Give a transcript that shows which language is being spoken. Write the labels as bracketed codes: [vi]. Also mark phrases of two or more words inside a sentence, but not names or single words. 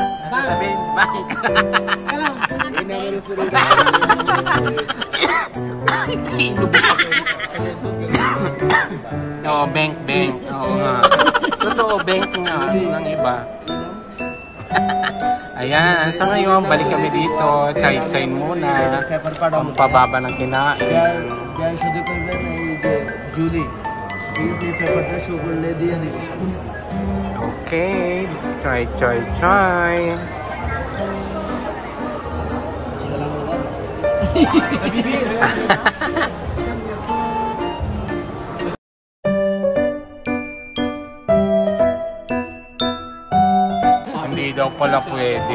[tl] Sabihin, bank. Oo, bank. Oo nga. Totoo, bank nga ng iba. Ayan, sa ngayon, balik kami dito. Chay-chay muna. Ang pababa ng kinain. [hi] जूली ये पेपर का शुगर ले दिया नहीं [tl] Okay, chai. Hindi daw pala pwede.